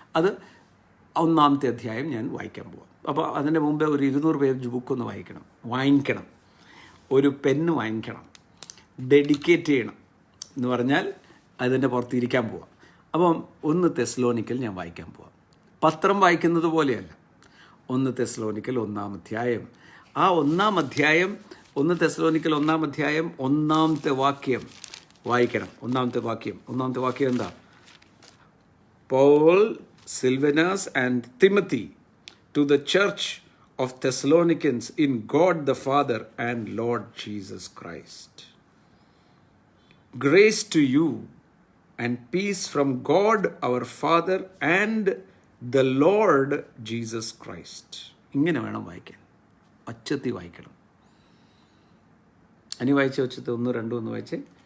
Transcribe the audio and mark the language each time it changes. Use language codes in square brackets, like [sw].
[ml] അത് 1-ാമത്തെ അധ്യായം ഞാൻ വായിക്കാൻ പോവാം. അപ്പോൾ അതിൻ്റെ മുമ്പേ ഒരു 200 പേജ് ബുക്കൊന്ന് വാങ്ങിക്കണം, ഒരു പെന്ന് വാങ്ങിക്കണം, ഡെഡിക്കേറ്റ് ചെയ്യണം എന്ന് പറഞ്ഞാൽ അതിൻ്റെ പുറത്ത് ഇരിക്കാൻ പോവാം. അപ്പം 1 തെസ്സലോനിക്കൽ ഞാൻ വായിക്കാൻ പോവാം. പത്രം വായിക്കുന്നത് പോലെയല്ല. 1 തെസ്സലോനിക്കൽ 1-ാം അധ്യായം. ആ 1-ാം അധ്യായം, 1 തെസ്സലോനിക്കൽ 1-ാം അധ്യായം 1-ാമത്തെ വാക്യം വായിക്കണം. 1-ാമത്തെ വാക്യം എന്താ? [en] Paul, Silvanus and Timothy to the church of Thessalonians in God the Father and Lord Jesus Christ. Grace to you and peace from God our Father and the Lord Jesus Christ. [ml] ഇങ്ങനെ വേണം വായിക്കാൻ, ഒച്ചത്തി വായിക്കണം. അനി വായിച്ച ഒച്ചത്ത് 1, 2 ഒന്ന് വായിച്ചേ.